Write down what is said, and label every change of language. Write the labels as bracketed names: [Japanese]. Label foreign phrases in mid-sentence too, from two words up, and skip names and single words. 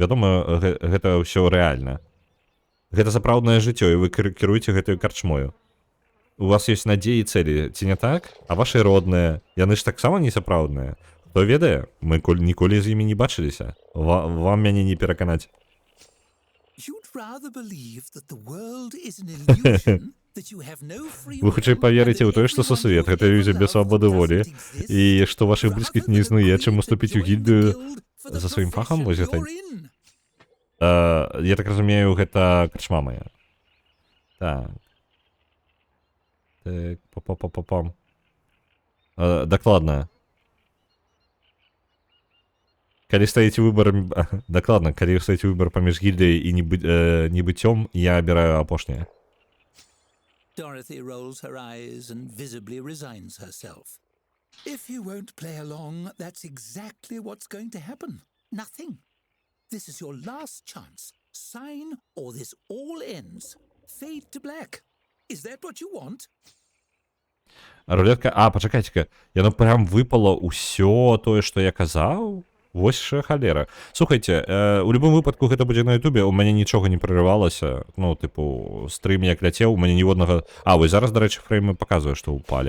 [Belarusian] Вядома, гэта ўсё рэальна. Гэта сапраўднае жыццё, і вы кіруеце гэтаю карчмою. У вас ёсць надзеі і цэлі, ці не так? А вашы родныя, яны ж таксама не сапраўдныя. Хто ведае, мы ніколі з імі не бачыліся. Вам мяне не пераканаць. [English] You'd rather believe that the world is an illusion, that you have no free [Belarusian] Вы хутчэй [English] will, [Belarusian] паверыце ў [English] and that [Belarusian] тое, што [English] everyone [Belarusian] сусвет [English] you've [Belarusian] гэта [English] ever [Belarusian] ілюзія без [English] loved [Belarusian] свабоды волі, [English] doesn't exist, [Belarusian] і што вашых блізкіх не [English] rather [Belarusian] існуе, [English] than [Belarusian] чым [English] agree [Belarusian] уступіць [English] to [Belarusian] у [English] join the [Belarusian] гільдыю [English] guild for the [Belarusian] за сваім фахам, вось [English] profession [Belarusian] гэта. [English] you're in. [Belarusian] Я так разумею, гэта карчма мая. Так. Так, па-па-па-па-пам. Дакладна. Калі стаіце выбар... Дакладна, калі стаіце выбар паміж гільдыяй і небыццём, я абіраю апошняе. [English] Dorothy rolls her eyes and visibly resigns herself. If you won't play along, that's exactly what's going to happen. Nothing. This is your last chance. Sign or this all ends. Fade to black. Is that what you want? [Belarusian] Рулетка... пачакайце-ка. Яно прям выпало ўсё тое, што я казаў? Вось ша халера. Слухайце, у любым выпадку гэта будзе на ютубе, у мяне нічога не прарывалася. Ну, тыпу, стрым як ляцеў, у мяне ніводнага... Вось зараз, дарэчы, фреймы паказвае, што ўпалі.